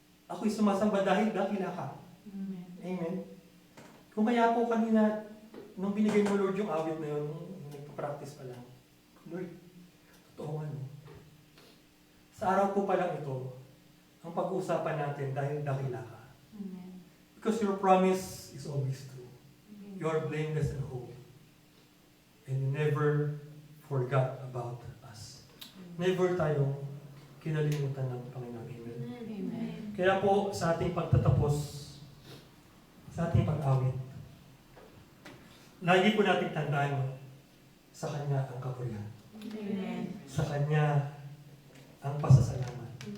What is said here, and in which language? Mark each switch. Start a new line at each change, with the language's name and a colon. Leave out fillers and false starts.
Filipino: Ako'y sumasamba dahil dakila ka. Amen. Kung kaya po kanina, nung binigay mo Lord yung awit na yun, nung nagpa-practice pa lang, Lord, Sa araw po palang ito, ang pag-uusapan natin dahil dakila ka. Amen.
English: Because your promise is always true. You are blameless and holy. And you never forgot about us.
Filipino: Never tayong kinalimutan ng Panginoon. Amen. Amen. Kaya po sa ating pagtatapos, sa ating pag-awit, lagi po natin tandaan sa Kanya ang kapurihan. Amen. Sa Kanya ang pasasalamat.